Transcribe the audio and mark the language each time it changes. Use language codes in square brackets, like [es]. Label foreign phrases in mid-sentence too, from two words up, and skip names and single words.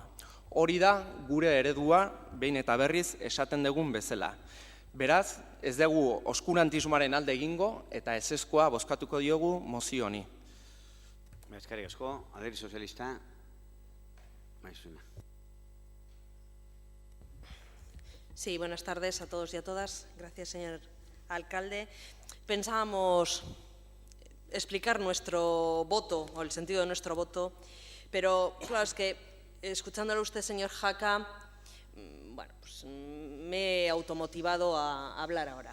[eu] Hori da gure eredua behin eta berriz esaten dugun bezala. Beraz, ez dugu oskurantismoaren alde egingo eta ezezkoa bozkatuko diogu mozio honi. Eskerrik asko, Alderdi Sozialista, Maizuna. [es] Sí, buenas tardes a todos y a todas. Gracias, señor alcalde. Pensábamos explicar nuestro voto o el sentido de nuestro voto, pero claro, es que escuchándolo a usted, señor Jaca, bueno, pues me he automotivado a hablar ahora.